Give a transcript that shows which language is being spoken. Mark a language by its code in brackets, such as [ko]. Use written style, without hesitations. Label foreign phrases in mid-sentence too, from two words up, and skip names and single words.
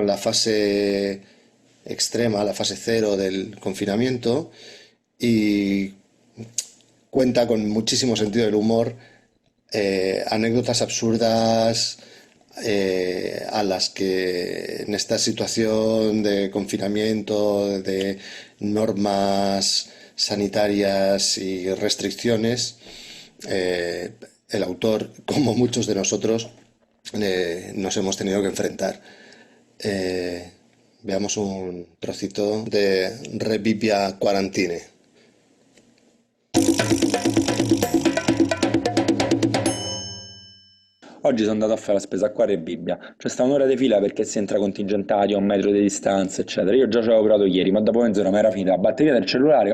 [es] la fase extrema, la fase 0 del confinamiento, y cuenta con muchísimo sentido del humor, anécdotas absurdas a las que en esta situación de confinamiento, de normas sanitarias y restricciones, el autor, como muchos de nosotros, nos hemos tenido que enfrentar. Veamos un trocito de Re Bibbia Quarantine. [it] Oggi sono andato a fare la spesa qua a Re Bibbia. C'è sta un'ora di fila perché si entra contingentati a 1 metro di distanza, eccetera. Io già ci avevo provato ieri, ma dopo mezz'ora mi era finita la batteria del cellulare.